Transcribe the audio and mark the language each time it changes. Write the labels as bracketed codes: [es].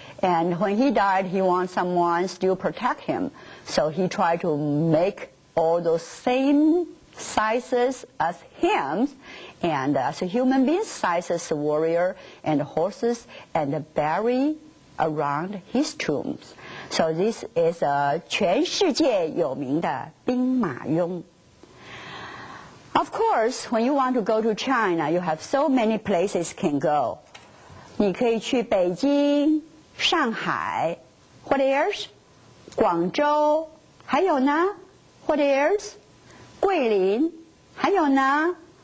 [en] And when he died, he wants someone still protect him. So he tried to make all those same sizes as him, and as a human being, sizes warrior and horses, and bury around his tombs. So this is a [zh] 全世界有名的 [en] 兵马俑. Of course, when you want to go to China, you have so many places can go. [zh] 你可以去北京、上海 ， [en] What else? [zh] 广州，还有呢 ？ [en] What else? [zh] 桂林，还有呢？